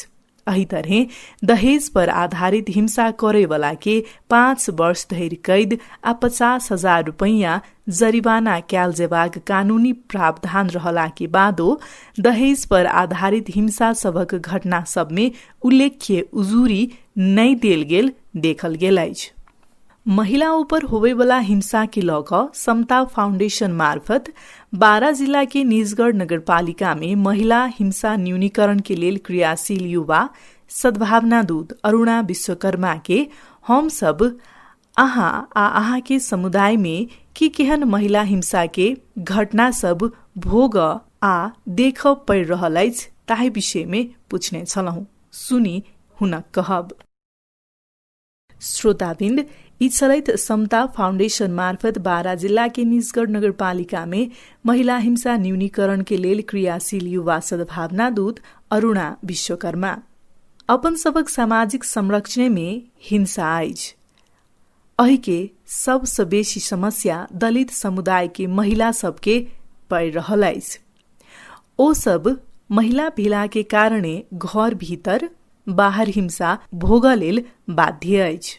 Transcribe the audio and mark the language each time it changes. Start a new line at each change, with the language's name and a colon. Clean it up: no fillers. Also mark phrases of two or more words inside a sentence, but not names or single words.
Maithili: एही तरह दहेज पर आधारित हिंसा करे वाला के 5 वर्ष धरि कैद आ 50,000 रुपैया जरिवाना कैल जेबाक कानूनी प्रावधान रहला के बादो दहेज पर आधारित हिंसा सबक घटना सब में उल्लेख्य उजूरी नहीं देल गेल देखल गेल अछि। महिला ऊपर होवेवाला हिंसा की लौक समता फाउंडेशन मार्फत बारा जिला के निजगढ़ नगरपालिका में महिला हिंसा न्यूनीकरण के लिए क्रियाशील युवा सद्भावना दूत अरुणा विश्वकर्मा के हम सब आहा के समुदाय में की केहन महिला हिंसा के घटना सब भोग आ देख पड़ रहल अछि ताहि विषय में पूछने छलहुँ। सुनी हुनक कहब। श्रोताबिन्द, यी छलैत समता फाउंडेशन मार्फत बारा जिला के निजगढ़ नगरपालिका में महिला हिंसा न्यूनीकरण के लेल क्रियाशील युवा सद्भावना दूत अरुणा विश्वकर्मा। अपन सबक सामाजिक संरक्षण में हिंसा आइज अहि के सबसे बेसी समस्या दलित समुदाय के महिला सबके पड़ रहल अछि। ओ सब महिला भेला के कारणे घर भीतर बाहर हिंसा भोग लेल बाध्य अछि।